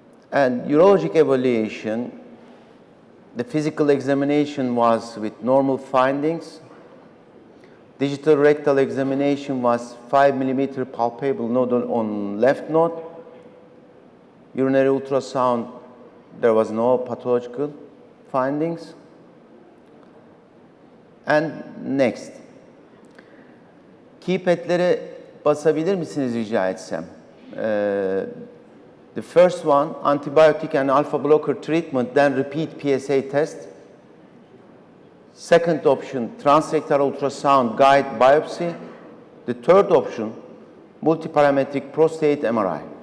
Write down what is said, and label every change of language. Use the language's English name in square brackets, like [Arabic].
[English] And urologic evaluation, the physical examination was with normal findings. Digital rectal examination was 5 millimeter palpable nodule on left node. Urinary ultrasound, there was no pathological findings. And next. [Turkish] Keypad'lere basabilir misiniz rica etsem? [English] The first one, antibiotic and alpha blocker treatment, then repeat PSA test. Second option, transrectal ultrasound guide biopsy. The third option, multiparametric prostate MRI.